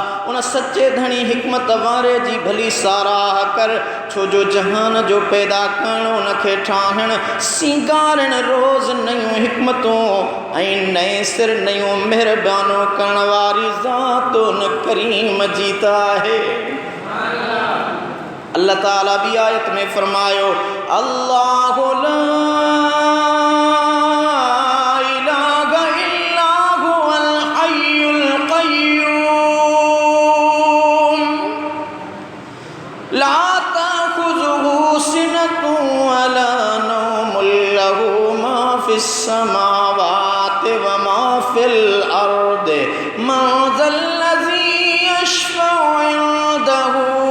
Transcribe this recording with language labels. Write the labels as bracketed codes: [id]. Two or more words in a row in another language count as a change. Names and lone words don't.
[sd] उन सचे धणी हिकमत वारे जी भली साराह कर, छो जो जहान जो पैदा करण, उनखे ठाहिण, सींगारण, रोज़ नयूं हिकमतूं ऐं नए सिर नयूं महिरबानूं करण वारी ज़ात उन करीम जी त आहे। अल्लाह ताला बि आयत में फरमायो [ar] الله لا إله إلا هو الحي القيوم لا تأخذه سنة ولا نوم له ما في السماوات وما في الأرض من ذا الذي يشفع عنده